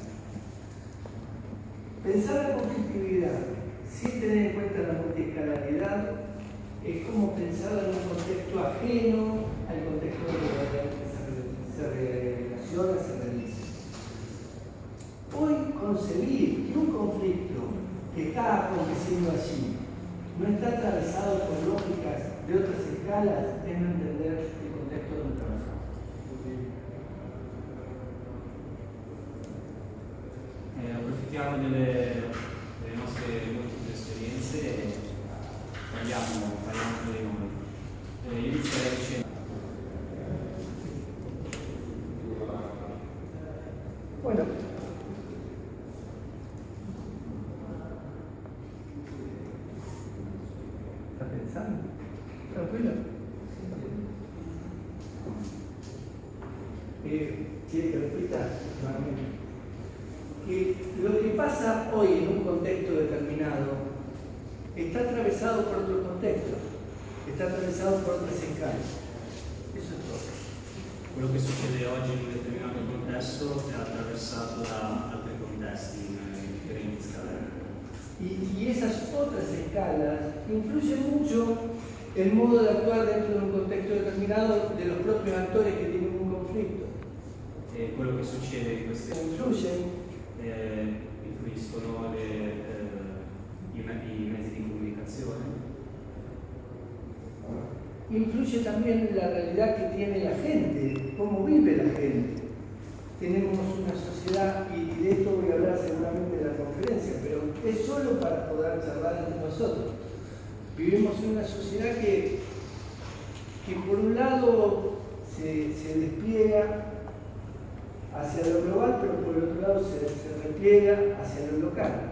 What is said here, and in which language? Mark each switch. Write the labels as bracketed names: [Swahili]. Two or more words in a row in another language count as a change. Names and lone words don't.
[Spanish] Pensar la conflictividad sin tener en cuenta la multiescalaridad es como pensarla en un contexto ajeno al contexto donde se relaciona, se realiza. Hoy concebir que un conflicto que está aconteciendo allí no está atravesado por lógicas de otras escalas es no entender el contexto donde trabajamos. [Italian] Approfittiamo delle nostre molteplici esperienze e parliamo tra di noi. Io inizierei dicendo [Spanish] bueno, ¿está pensando? Tranquilo. ¿Quiere que repita? Que lo que pasa hoy en un contexto determinado está atravesado por otro contexto, está atravesado por otras escalas. Eso es todo. [Italian] quello che succede oggi in un determinato contesto è attraversato da altri contesti in differenti scale. [Spanish] Y esas otras escalas influyen mucho el modo de actuar dentro de un contexto determinado de los propios actores que tienen un conflicto. [Italian] E quello che succede in queste influiscono i mezzi di comunicazione. [Spanish] Influye también la realidad que tiene la gente, cómo vive la gente. Tenemos una sociedad, y de esto voy a hablar seguramente en la conferencia, pero es solo para poder charlar entre nosotros. Vivimos en una sociedad que por un lado se despliega hacia lo global, pero por el otro lado se repliega hacia lo local.